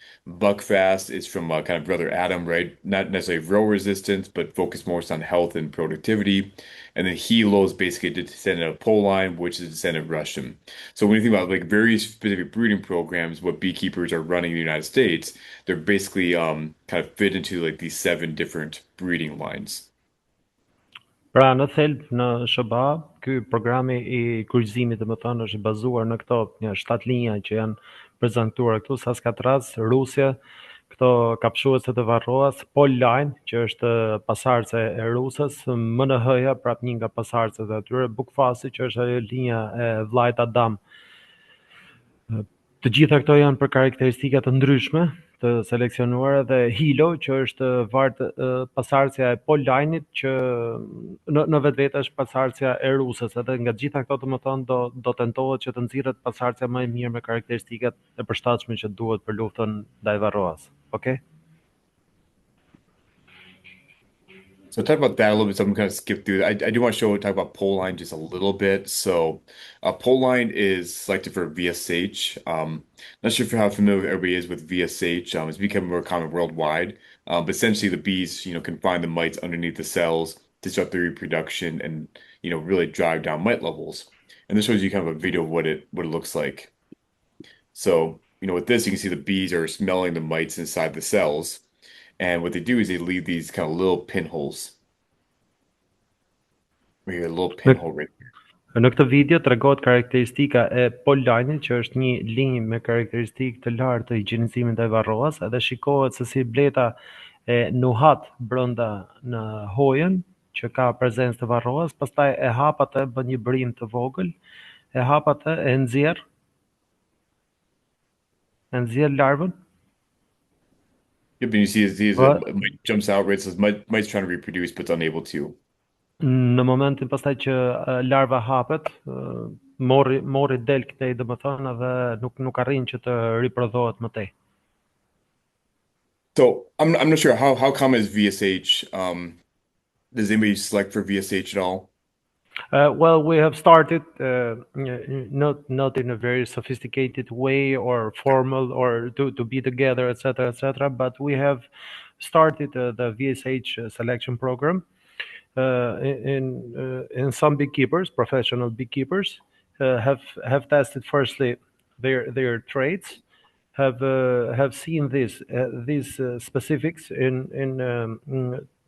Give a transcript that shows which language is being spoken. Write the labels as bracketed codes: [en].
[en] Buckfast is from kind of Brother Adam, right? Not necessarily row resistance, but focused more on health and productivity. And then Hilo is basically a descendant of Poline, which is a descendant of Russian. So when you think about like very specific breeding programs, what beekeepers are running in the United States, they're basically kind of fit into like these 7 different breeding lines. [sq] Pra, në thelb në SHBA, ky programi i kryqëzimit, domethënë, është bazuar në këto 7 linja që janë prezantuar këtu: Saskatraz, Rusja, këto kapshuese të varroas, Pole Line, që është pasardhëse e Rusës, MNH-ja, prap një nga pasardhëset e atyre, Buckfast, që është ajo linja e vllajt Adam. Të gjitha këto janë për karakteristika të ndryshme të seleksionuara, dhe Hilo, që është pasardhësja e Pole Line-it, që në vetvete është pasardhësja e Rusës, edhe nga gjitha këto, domethënë, do tentohet që të nxirret pasardhësja më e mirë me karakteristikat e përshtatshme që duhet për luftën ndaj varroas. [en] Okay? So talk about that a little bit. So I'm going to skip through. I do want to talk about pole line just a little bit. So pole line is selected for VSH. Not sure how familiar everybody is with VSH. It's becoming more common worldwide. But essentially the bees, can find the mites underneath the cells, disrupt their reproduction, and really drive down mite levels. And this shows you kind of a video of what it looks like. So with this, you can see the bees are smelling the mites inside the cells. And what they do is they leave these kind of little pinholes. We have a little pinhole right here. [sq] Në këtë video tregohet karakteristika e Pole Line-it, që është një linjë me karakteristikë të lartë të higjienizimit ndaj varroas, edhe shikohet se si bleta e nuhat brenda në hojën që ka prezencë të varroas, pastaj e hap atë, bën një brim të vogël, e hap atë, e nxjerr larvën. [en] Yep, and you see mite jumps out, right? So mite's trying to reproduce, but it's unable to. [sq] Në momentin pastaj që larva hapet, mori del këtej, domethënë, edhe nuk arrin që të riprodhohet më tej. [en] So I'm not sure how common is VSH. Does anybody select for VSH at all? Well, we have started not in a very sophisticated way or formal or to be together, etc., but we have started the VSH selection program in some beekeepers, professional beekeepers, have tested firstly their traits, have seen these specifics in